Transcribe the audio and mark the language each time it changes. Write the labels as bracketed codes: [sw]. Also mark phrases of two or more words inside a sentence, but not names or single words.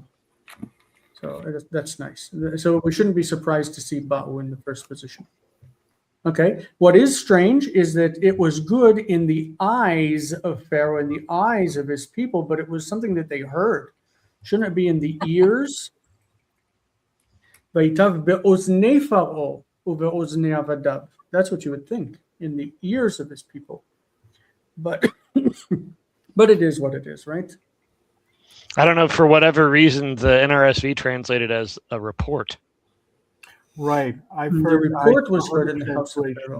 [en] So that's nice. So we shouldn't be surprised to see ba'u in the first position. Okay, what is strange is that it was good in the eyes of Pharaoh, in the eyes of his people, but it was something that they heard. Shouldn't it be in the ears? [he] וייטב באזני פרעה ובאזני עבדיו. [en] That's what you would think, in the ears of his people. But it is what it is, right? I don't know, for whatever reason, the NRSV translated as a report. Right. I've The heard report was heard in the house of Pharaoh.